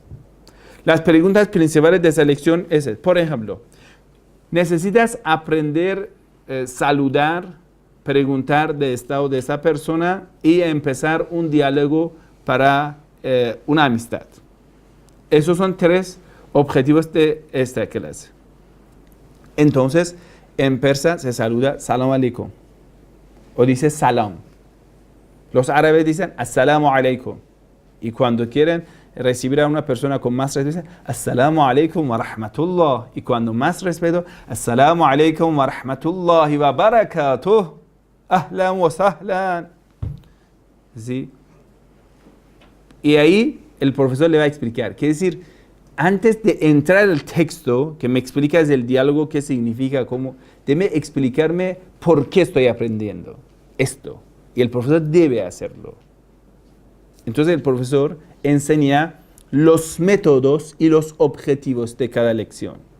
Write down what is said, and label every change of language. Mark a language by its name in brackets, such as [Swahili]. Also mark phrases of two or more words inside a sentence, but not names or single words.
[Spanish] Las preguntas principales de esa lección es, por ejemplo, necesitas aprender saludar, preguntar del estado de esa persona y empezar un diálogo para una amistad. Esos son 3 objetivos de esta clase. Entonces, en persa se saluda [Arabic] سلام عليكم [Spanish] o dice salam. Los árabes dicen [Arabic] السلام عليكم [Spanish] y cuando quieren recibir a una persona con más respeto, dicen [Arabic] السلام عليكم ورحمة الله, [Spanish] y cuando más respeto, [Arabic] السلام عليكم ورحمة الله وبركاته، أهلا وسهلا. [Spanish] ¿Sí? Y ahí el profesor le va a explicar. Quiere decir, antes de entrar al texto, que me explicas el diálogo, qué significa, cómo, debe explicarme por qué estoy aprendiendo esto. Y el profesor debe hacerlo. Entonces el profesor enseña los métodos y los objetivos de cada lección.